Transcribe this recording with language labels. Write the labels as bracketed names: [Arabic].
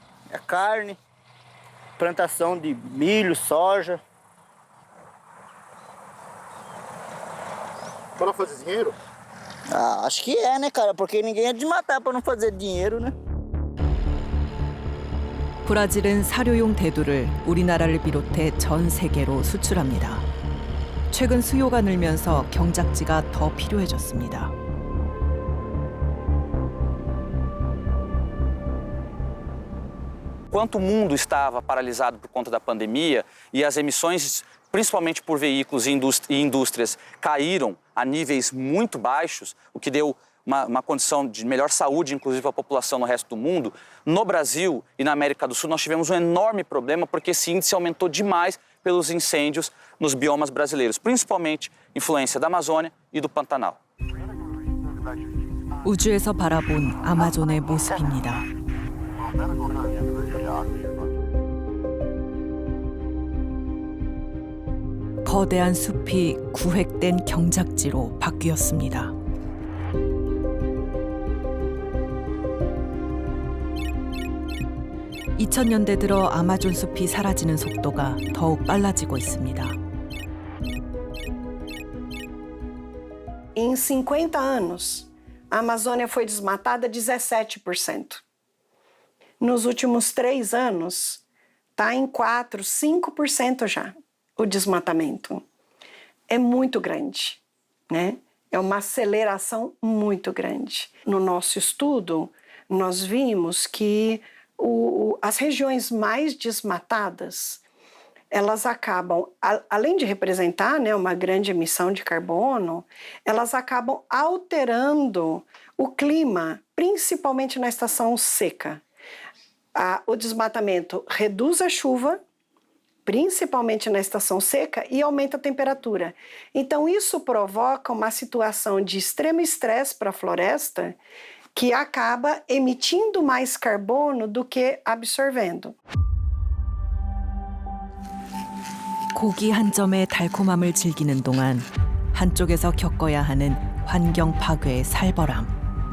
[Portuguese] É carne, plantação de milho, soja. Para fazer dinheiro? Ah, acho que é, né, cara? Porque ninguém é de matar para não fazer dinheiro, né? [Korean] 브라질은 사료용 대두를 우리나라를 비롯해 전 세계로 수출합니다. 최근 수요가 늘면서 경작지가 더 필요해졌습니다. [Portuguese] Enquanto o mundo estava paralisado por conta da pandemia e as emissões principalmente por veículos e indústrias, caíram a níveis muito baixos, o que deu uma condição de melhor saúde, inclusive para a população no resto do mundo. No Brasil e na América do Sul, nós tivemos um enorme problema porque esse índice aumentou demais pelos incêndios nos biomas brasileiros, principalmente influência da Amazônia e do Pantanal. [Korean] 우주에서 바라본 아마존의 모습입니다. 거대한 숲이 구획된 경작지로 바뀌었습니다. (2000년대) 들어 아마존 숲이 사라지는 속도가 더욱 빨라지고 있습니다. [Portuguese] Em 50 anos, a Amazônia foi desmatada 17%. Nos últimos 3 anos, está em 4, 5% já o desmatamento. É muito grande, né? É uma aceleração muito grande. No nosso estudo, nós vimos que as regiões mais desmatadas, elas acabam, além de representar, né, uma grande emissão de carbono, elas acabam alterando o clima, principalmente na estação seca. O desmatamento reduz a chuva, principalmente na estação seca, e aumenta a temperatura. Então, isso provoca uma situação de extremo estresse para a floresta, que acaba emitindo mais carbono do que absorvendo. [Korean] 고기 한 점의 달콤함을 즐기는 동안 한쪽에서 겪어야 하는 환경 파괴의 살벌함.